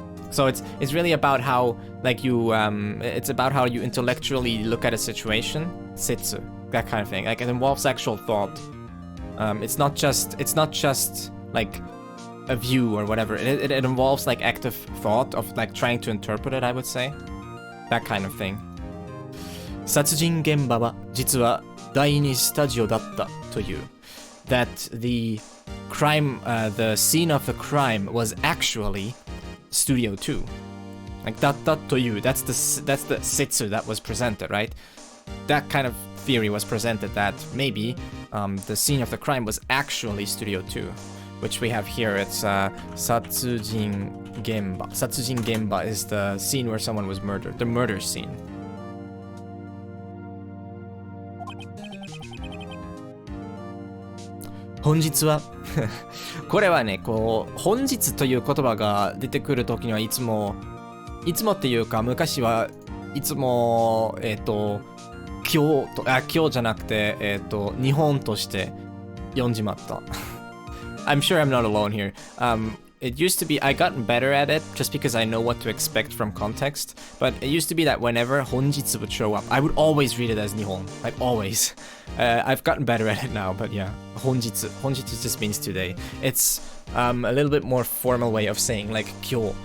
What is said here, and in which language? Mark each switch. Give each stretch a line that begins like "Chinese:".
English: So it's really about how like you it's about how you intellectually look at a situation. Setsu, that kind of thing. Like it involves actual thought. It's not just like a view or whatever. It involves like active thought of like trying to interpret it, I would say. That kind of thing.
Japanese: 殺人現場は実は第2スタジオだったという。
English: That the crime, the scene of the crime was actually Studio 2. Like that to you. That's the setsu that was presented, right? That kind of theory was presented that maybe the scene of the crime was actually Studio 2, which we have here. It's Satsujin Genba. Satsujin Genba is the scene where someone was murdered, the murder scene.
Japanese: 本日はこれはねこう本日という言葉が出てくるときにはいつもっていうか昔はいつも今日じゃなくて日本として読んじまった。
English: I'm sure I'm not alone here. it used to be, I gotten better at it just because I know what to expect from context, but it used to be that whenever honjitsu would show up, I would always read it as Nihon, like always. I've gotten better at it now, but yeah, honjitsu just means today. It's a little bit more formal way of saying like kyo.